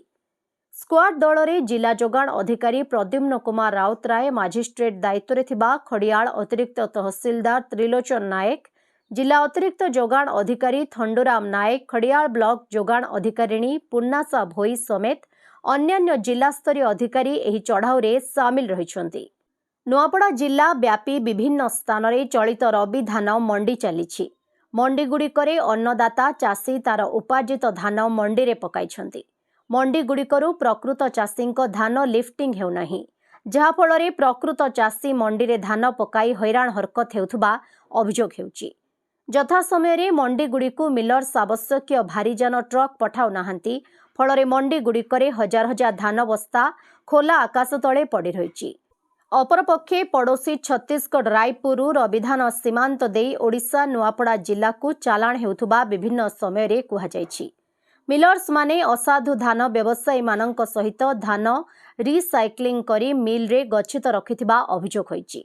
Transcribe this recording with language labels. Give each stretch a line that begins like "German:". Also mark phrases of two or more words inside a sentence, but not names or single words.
Odia: ସ୍କ୍ୱାଡ ଦଳ ରେ ଜିଲ୍ଲା ଯୋଗାଣ ଅଧିକାରୀ ପ୍ରଦ୍ୟୁମ୍ନ କୁମାର ରାଉତରାୟ, ମାଜିଷ୍ଟ୍ରେଟ ଦାୟିତ୍ୱ ଥିବା ଖଡ଼ିଆଲ ଅତିରିକ୍ତ ତହସିଲଦାର ତ୍ରିଲୋଚନ ନାୟକ, ଜିଲ୍ଲା ଅତିରିକ୍ତ ଯୋଗାଣ ଅଧିକାରୀ ଥଣ୍ଡୁରାମ ନାୟକ, ଖଡ଼ିଆଲ ବ୍ଲକ ଯୋଗାଣ ଅଧିକାରିଣୀ ପୂର୍ଣ୍ଣାଶା ଭୋଇ ସମେତ ଅନ୍ୟାନ୍ୟ ଜିଲ୍ଲା ସ୍ତରୀୟ ଅଧିକାରୀ ଏହି ଚଢ଼ାଉ ରେ ସାମିଲ ରହିଛନ୍ତି। ନୂଆପଡ଼ା ଜିଲ୍ଲା ବ୍ୟାପୀ ବିଭିନ୍ନ ସ୍ଥାନ ରେ ଚଳିତ ରବି ଧାନ ମଣ୍ଡି ଚାଲିଛି। ମଣ୍ଡି ଗୁଡ଼ିକରେ ଅନ୍ନଦାତା ଚାଷୀ ତାର ଉପାର୍ଜିତ ଧାନ ମଣ୍ଡି ରେ ପକାଇଛନ୍ତି। ମଣ୍ଡି ଗୁଡ଼ିକରୁ ପ୍ରକୃତ ଚାଷୀଙ୍କ ଧାନ ଲିଫ୍ଟିଂ ହେଉନାହିଁ, ଯାହା ଫଳରେ ପ୍ରକୃତ ଚାଷୀ ମଣ୍ଡି ରେ ଧାନ ପକାଇ ହଇରାଣ ହରକତ ହେଉଥିବା ଅଭିଯୋଗ ହେଉଛି। ଯଥା ସମୟ ମଣ୍ଡି ଗୁଡ଼ିକୁ ମିଲର୍ସ ଆବଶ୍ୟକ ଭାରିଯାନ ଟ୍ରକ ପଠାଉ ନାହାନ୍ତି, ଫଳରେ ମଣ୍ଡି ଗୁଡ଼ିକରେ ହଜାର ହଜାର ଧାନ ବସ୍ତା ଖୋଲା ଆକାଶ ତଳେ ପଡ଼ି ରହିଛି। ଅପରପକ୍ଷେ ପଡ଼ୋଶୀ ଛତିଶଗଡ଼ ରାୟପୁର ରବିଧାନ ସୀମାନ୍ତ ଦେଇ ଓଡ଼ିଶା ନୂଆପଡ଼ା ଜିଲ୍ଲା କୁ ଚାଲାଣ ହେଉଥିବା ବିଭିନ୍ନ ସମୟ ରେ କୁହାଯାଇଛି। ମିଲର୍ସ ମାନେ ଅସାଧୁ ଧାନ ବ୍ୟବସାୟୀ ମାନଙ୍କ ସହିତ ଧାନ ରିସାଇକ୍ଲିଂ କରି ମିଲ ରେ ଗଚ୍ଛିତ ରଖିଥିବା ଅଭିଯୋଗ ହୋଇଛି।